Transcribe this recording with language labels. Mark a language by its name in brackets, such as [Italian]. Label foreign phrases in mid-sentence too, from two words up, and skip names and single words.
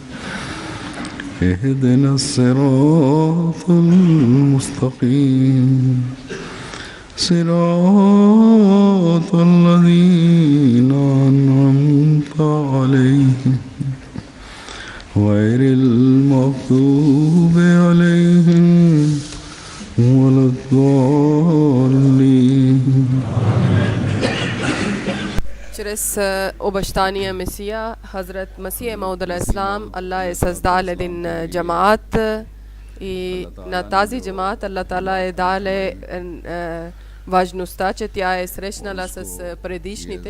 [Arabic] اهدنا الصراط المستقيم صراط الذين أنعمت عليهم غير المغضوب عليهم ولا الضالين. [Bulgarian] Чрез обещания Месия, Хазрат Масия Мауд алейхиссалам, Allah е създал един джамаат и на тази джамаат Allah Таала е дале важността, че тя е срещнала с предишните.